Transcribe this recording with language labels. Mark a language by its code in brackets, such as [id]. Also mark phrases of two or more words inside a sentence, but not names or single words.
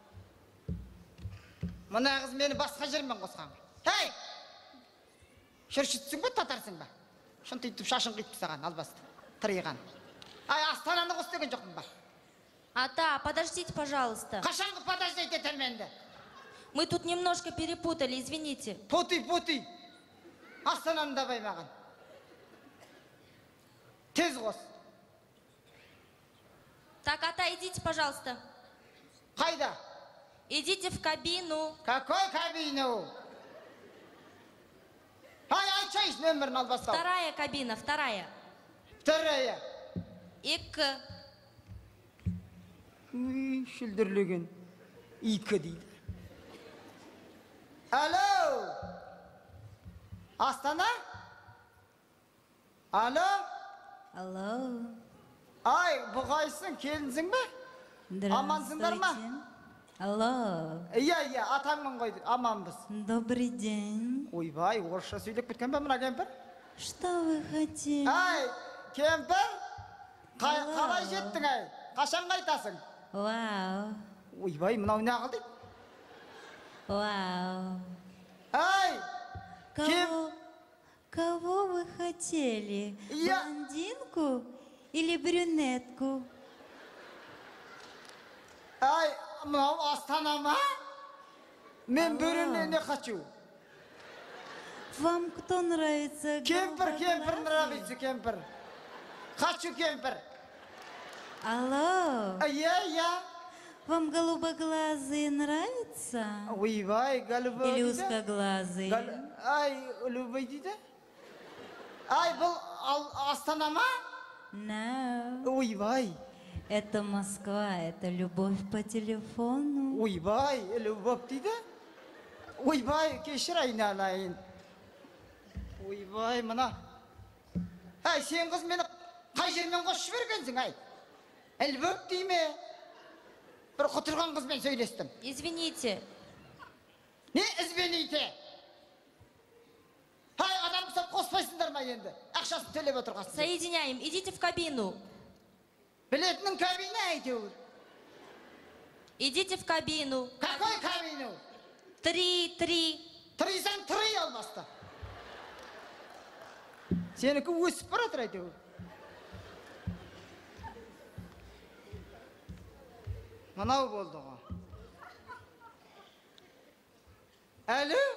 [kk] Мына қыз мені басқа жермен қосқан. Ей! Шүршітсің ба, татарсың ба? Шынтыйтып шашын қийтып саған, албасты. Тырыйған. Ай, Астананы қос деген жоқпын ба? [ru] Ата, подождите, пожалуйста. [kk] Қашанғы подождайте етем менді? [ru] Мы тут немножко перепутали, извините. Пути. [kk] Астананы да баймаған. Тез қос. [ru] Так, Ата, идите, пожалуйста. [kk] Қайда? [ru] Идите в кабину. Какой кабину? [kk] Ай, айтшайыз нөмірін албастау. [ru] 2-я кабина, 2-я. 2-я. 2. [kk] Шүлдірлеген. 2 дейді. Алло! Астана? Алло? Алло. Ай, бұғайсың, келінсің бе? Амансыңдар ма? Алло. Иә, атаңмын ғой, аманбыз. [ru] Добрый день. [kk] Ойбай, орысша сөйлеп кеткен бе мына кемпір? [ru] Что вы хотели? [kk] Ай, кемпір, қалай жеттің ай? Қашан қайтасың? Вау. Ойбай, мынау не қылды? Вау. Ай, [ru] Кого вы хотели? Блондинку или брюнетку? [kk] Ай, мынау Астана ма? Мен бөріне не хочу? [ru] Вам кто нравится? [kk] Кемпір, нравится кемпір. Хочу кемпір. Алло. Иә. [ru] Вам голубоглазые нравятся? [kk] Ойбай, голубой [ru] Или [kk] дейді. [ru] узкоглазые? [kk] Ай, любой дейді. Ай, бұл Астана ма? [en] No. [kk] Ойбай, [ru] Это Москва, это любовь по телефону. [kk] ойбай, любовь дейді. Ойбай, кешір айналайын. Ойбай, мына. Ай, сен қыз мені қай жермен қосып жібергенсің, ай? Любовь дейме? Бір құтырған қызбен сөйлестім. [ru] Извините. [kk] Не извините? Ай, адам құсап қоспайсыңдар ма енді? Ақшасын төлеп отырғансың. [ru] Соединяем. Идите в кабину. [kk] Білетінің кабине әйтеуір. [ru] Идите в кабину. Какой кабину? 3. [kk] Тырисаң тырый алмасты. Сенікі өсіп баратыр әйтеуір. Мынау болды ғой. Әлі?